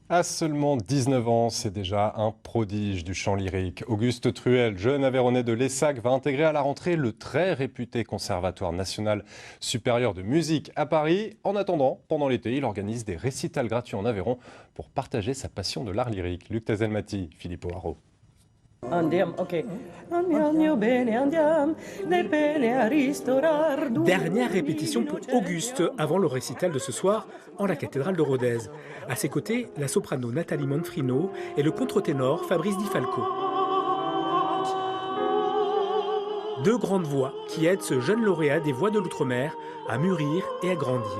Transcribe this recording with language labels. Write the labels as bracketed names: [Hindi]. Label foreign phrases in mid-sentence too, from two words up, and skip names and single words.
[French] À seulement 19 ans, c'est déjà un prodige du chant lyrique. Auguste Truel, jeune Aveyronais de l'ESSAC, va intégrer à la rentrée le très réputé Conservatoire national supérieur de musique à Paris. En attendant, pendant l'été, il organise des récitals gratuits en Aveyron pour partager sa passion de l'art lyrique. Luc Tazelmati, Philippe O'Haraud. [Italian] Andiamo, ok. Andiamo bene, andiamo, ne bene a ristorar. [French] Dernière répétition pour Auguste avant le récital de ce soir en la cathédrale de Rodez. À ses côtés, la soprano Nathalie Manfrino et le contre-ténor Fabrice Di Falco. Deux grandes voix qui aident ce jeune lauréat des voix de l'outre-mer à mûrir et à grandir.